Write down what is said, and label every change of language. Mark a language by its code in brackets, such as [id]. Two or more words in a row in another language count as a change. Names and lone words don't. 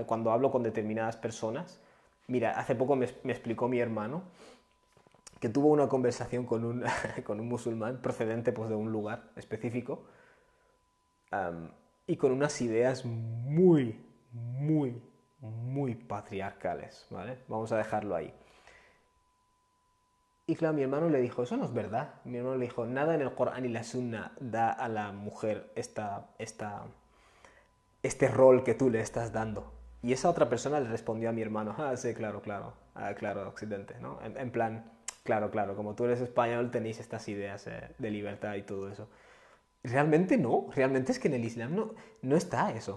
[es] Cuando hablo con determinadas personas, mira, hace poco me explicó mi hermano que tuvo una conversación con con un musulmán procedente pues, de un lugar específico y con unas ideas muy patriarcales, ¿vale? Vamos a dejarlo ahí. Y claro, mi hermano le dijo, eso no es verdad. Mi hermano le dijo, nada en el Corán y la Sunna da a la mujer este rol que tú le estás dando. Y esa otra persona le respondió a mi hermano, ah, sí, claro, claro, claro, Occidente, ¿no? En plan, claro, claro, como tú eres español tenéis estas ideas de libertad y todo eso. Realmente no, realmente es que en el Islam no está eso.